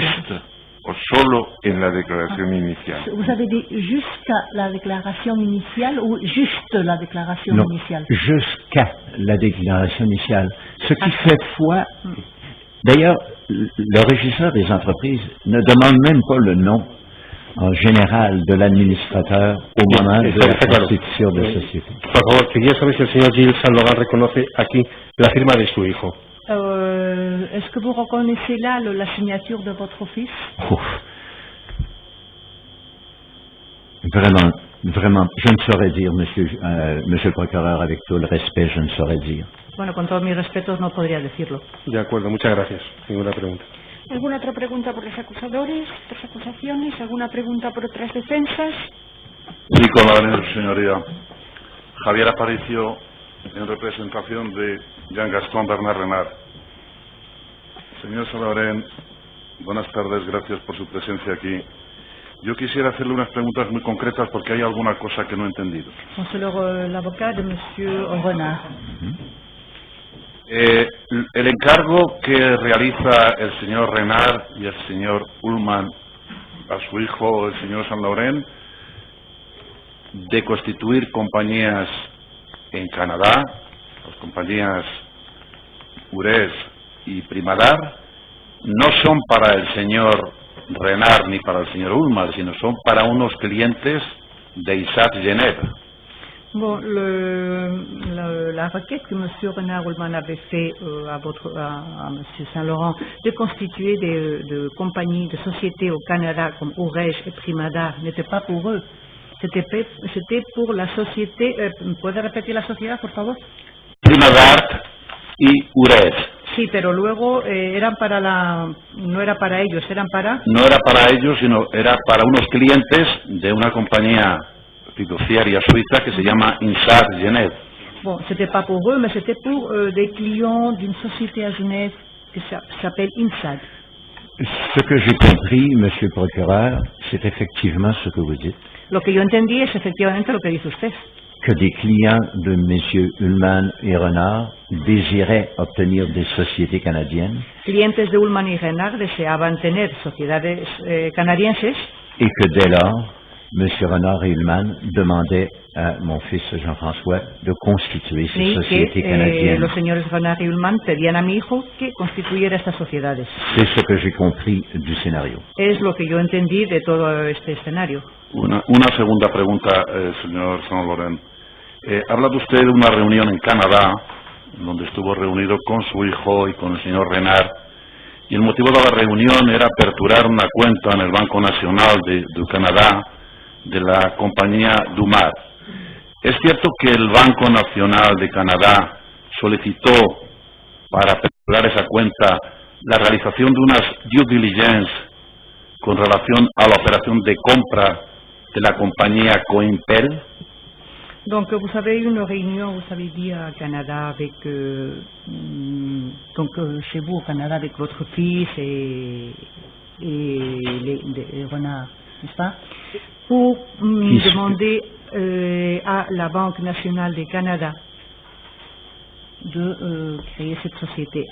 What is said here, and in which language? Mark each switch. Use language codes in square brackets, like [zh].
[es] juste o solo en la declaración inicial. [fr] Vous avez dit jusqu'à la déclaration initiale ou juste la déclaration Non, initiale? jusqu'à la déclaration initiale. Ce qui fait foi... D'ailleurs, le régisseur des entreprises ne demande même pas le nom en général de l'administrateur au moment de la constitution de la société. [es] Por favor, quería saber si el señor Gilles Saint-Laurent reconoce aquí la firma de su hijo. [fr] Est-ce que vous reconnaissez là la signature de votre fils? Vraiment, je ne saurais dire, monsieur le procureur, avec tout le respect, je ne saurais dire. [es] Bueno, con todos mis respetos no podría decirlo. De acuerdo, muchas gracias. Ninguna pregunta. ¿Alguna otra pregunta por los acusadores, otras acusaciones? ¿Alguna pregunta por otras defensas? Sí, con la venida de su señoría. Javier Aparicio, en representación de Jean-Gaston Bernard Renard. Señor Saint-Laurent, buenas tardes, gracias por su presencia aquí. Yo quisiera hacerle unas preguntas muy concretas porque hay alguna cosa que no he entendido. [fr] C'est l'avocat de Monsieur Renard. [es] El encargo que realiza el señor Renard y el señor Ullman a su hijo, el señor Saint-Laurent, de constituir compañías en Canadá, las compañías Ures y Primadar, no son para el señor Renard ni para el señor Ullman, sino son para unos clientes de Isaac Genève. [fr] Bon, la requête que M. Renard Ullman avait fait à M. Saint-Laurent de constituer de compagnies, de sociétés au Canada comme Ourège et Primadar n'était pas pour eux. C'était pour la société. [es] ¿Puede repetir la sociedad, por favor? Primadart y Ures. Sí, pero luego no era para ellos, eran para... No era para ellos, sino era para unos clientes de una compañía fiduciaria suiza que se llama Insad Genève. [fr] Bon, c'était pas pour eux, mais c'était pour des clients d'une société à Genève qui s'appelle INSAD. Ce que j'ai compris, Monsieur le procureur, c'est effectivement ce que vous dites. [es] Lo que yo entendí es efectivamente lo que dice usted. [fr] Que des clients de Messieurs Ullmann et Renard désiraient obtenir des sociétés canadiennes. [es] Clientes de Ullmann y Renard deseaban tener sociedades canadienses. [fr] Et que dès lors, Monsieur Renard et Ullmann demandaient à mon fils Jean-François de constituer ces sociétés canadiennes. [es] Los señores Renard y Ullmann pedían a mi hijo que constituyera estas sociedades. [fr] C'est ce que j'ai compris du scénario. [es] Es lo que yo entendí de todo este escenario. Una segunda pregunta, señor Saint-Laurent. Ha hablado usted de una reunión en Canadá, donde estuvo reunido con su hijo y con el señor Renard, y el motivo de la reunión era aperturar una cuenta en el Banco Nacional de Canadá de la compañía Dumar. ¿Es cierto que el Banco Nacional de Canadá solicitó para aperturar esa cuenta la realización de unas due diligence con relación a la operación de compra de la compañía Coimpel? [fr] Donc vous avez eu une réunion, vous avez dit à Canada avec chez vous au Canada avec votre fils et les Renard, n'est-ce pas? Pour demander à la Banque nationale du Canada de créer cette société.